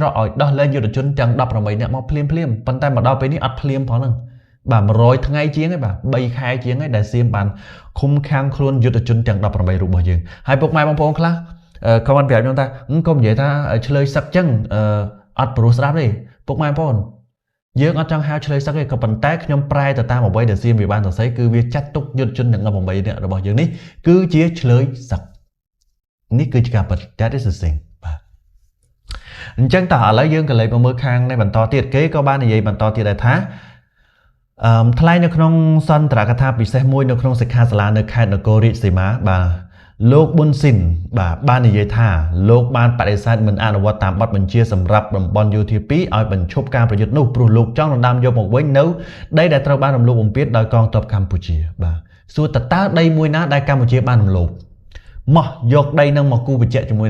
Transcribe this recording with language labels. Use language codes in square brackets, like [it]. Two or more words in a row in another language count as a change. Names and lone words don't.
[km] កឲ្យដោះលែងយុទ្ធជនទាំង18នាក់មកភ្លាមប៉ុន្តែមកដល់ពេលនេះអត់ភ្លាមផងហ្នឹងបាទ100ថ្ងៃជាងហើយបាទ3ខែជាងហើយដែលសៀមបានឃុំខាំងខ្លួនយុទ្ធជនទាំង18រូបរបស់យើងហើយពុកម៉ែបងប្អូនខ្លះក៏បានប្រាប់ខ្ញុំថាកុំនិយាយថាឆ្លើយសឹកចឹងអត់ព្រោះស្ដាប់ទេពុកម៉ែបងប្អូនយើងអត់ចង់ហៅឆ្លើយសឹកទេក៏ប៉ុន្តែខ្ញុំប្រែទៅតាមអ្វីដែលសៀមវាបានសរសេរគឺវាចាត់ទុកយុទ្ធជនទាំង18នាក់របស់យើងនេះគឺជាឆ្លើយសឹកនេះគឺជា ការពិត [en] that is the thing [km] បាទអញ្ចឹងតើឥឡូវយើងក៏លេខមកមើលខាងនៃបន្តទៀតគេក៏បាននិយាយបន្តទៀតដែរថា ថ្លែងនៅក្នុងសន្ទរកថាពិសេសមួយនៅក្នុងសិក្ខាសាលានៅខេត្តនគររាជសីមាបាទលោកប៊ុនស៊ីនបាទបាននិយាយថាលោកបានបដិសេធមិនអនុវត្តតាមបទបញ្ជាសម្រាប់តំបន់យោធា2ឲ្យបញ្ឈប់ការប្រយុទ្ធនោះព្រោះលោកចង់ដណ្ដើមយកមកវិញនៅដីដែលត្រូវបានរំលោភបំពានដោយកងទ័ពកម្ពុជាបាទសួរតើដីមួយណាដែលកម្ពុជាបានរំលោភមកយកដីនឹងមកគូបញ្ជាក់ជាមួយ